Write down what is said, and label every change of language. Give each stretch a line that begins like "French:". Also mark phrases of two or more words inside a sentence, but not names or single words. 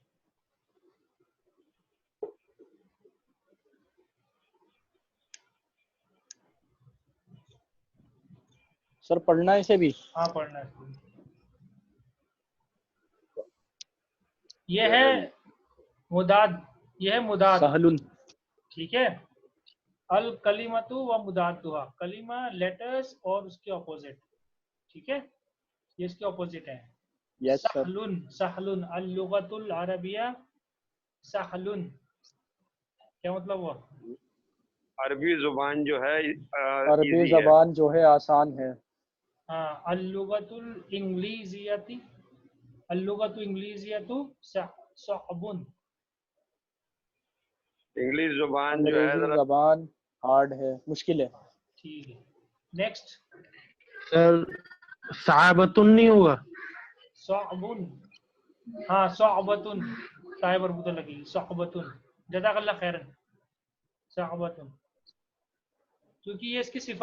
Hindi: सर पढ़ना है इसे भी? हाँ, पढ़ना है। ये है मुदाद, ये है मुदाद, सहलुन, ठीक है।
Arabic: الكلمة ومضادها,
Hindi: कलीमा लेटर्स और उसके ऑपोजिट, ठीक है, ये इसके ऑपोजिट है। यस सर।
Arabic: سهلٌ، سهلٌ، اللغة العربية سهلٌ,
Hindi: क्या मतलब हुआ? अरबी जुबान जो है अरबी easy है। जबान जो है आसान है।
Arabic: हाँ, اللغة الإنجليزية، اللغة الإنجليزية صعبٌ,
Hindi: इंग्लिश जुबान जो है अंग्रेजी जरा जबान हार्ड है, मुश्किल है। ठीक है। नेक्स्ट। सर साहबतुन नहीं होगा? सअबुन, हाँ सअबतुन, ताए मरबूता लगेगी, सअबतुन,
Arabic: جزاك الله خيرا,
Hindi: सअबतुन, क्योंकि ये इसकी सिफत है